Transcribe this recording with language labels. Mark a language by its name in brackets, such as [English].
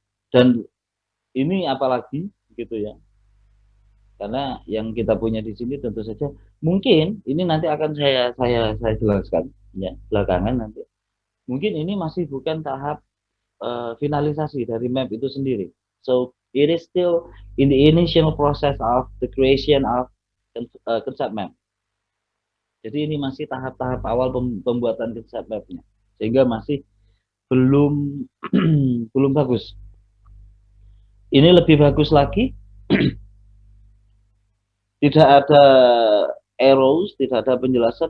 [Indonesian] Dan ini apalagi gitu ya. Karena yang kita punya di sini tentu saja mungkin ini nanti akan saya jelaskan ya belakangan nanti. Mungkin ini masih bukan tahap finalisasi dari map itu sendiri. [English] So it is still in the initial process of the creation of concept map. [Indonesian] Jadi ini masih tahap-tahap awal pembuatan concept mapnya, sehingga masih belum belum bagus. Ini lebih bagus lagi, tidak ada arrows, tidak ada penjelasan.